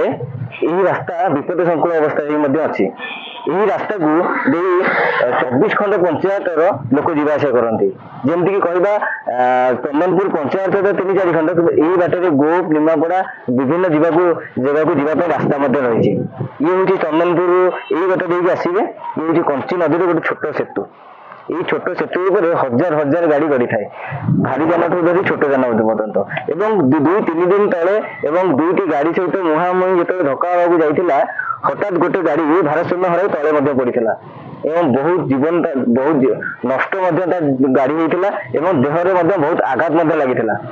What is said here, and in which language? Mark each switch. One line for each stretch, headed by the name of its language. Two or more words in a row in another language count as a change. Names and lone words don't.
Odia: ଏହି ରାସ୍ତା ବିପଦ ସଂକୁଳ ଅବସ୍ଥାରେ ମଧ୍ୟ ଅଛି। ଏହି ରାସ୍ତାକୁ ଦେଇ 24 ଖଣ୍ଡ ପଞ୍ଚାୟତର ଲୋକ ଯିବା ଆସିବା କରନ୍ତି। ଯେମିତିକି କହିବା ଚନ୍ଦନପୁର ପଞ୍ଚାୟତର 3-4 ଖଣ୍ଡ, କିନ୍ତୁ ଏହି ବାଟରେ ଗୋପ ନିମାପଡ଼ା ବିଭିନ୍ନ ଜାଗାକୁ ଯିବା ପାଇଁ ରାସ୍ତା ମଧ୍ୟ ରହିଛି। ଇଏ ହେଉଛି ଚନ୍ଦନପୁର, ଏଇ ବାଟ ଦେଇକି ଆସିବେ। ଇଏ ହେଉଛି କଞ୍ଚି ନଦୀର ଗୋଟେ ଛୋଟ ସେତୁ। ଏଇ ଛୋଟ ସେତୁ ଉପରେ ହଜାର ହଜାର ଗାଡ଼ି ଗଡ଼ିଥାଏ, ଭାରୀ ଯାନଠୁ ଧରି ଛୋଟ ଯାନ ପର୍ଯ୍ୟନ୍ତ। ଏବଂ 2-3 ଦିନ ତଳେ ଏବଂ ଦୁଇଟି ଗାଡି ସହିତ ମୁହାଁମୁହିଁ ଯେତେବେଳେ ଧକ୍କା ହେବାକୁ ଯାଇଥିଲା, ହଠାତ୍ ଗୋଟେ ଗାଡି ଭାରସାମ୍ୟ ହରାଇ ତଳେ ମଧ୍ୟ ପଡିଥିଲା ଏବଂ ବହୁତ ନଷ୍ଟ ମଧ୍ୟ ତା ଗାଡି ହେଇଥିଲା ଏବଂ ଦେହରେ ମଧ୍ୟ ବହୁତ ଆଘାତ ମଧ୍ୟ ଲାଗିଥିଲା।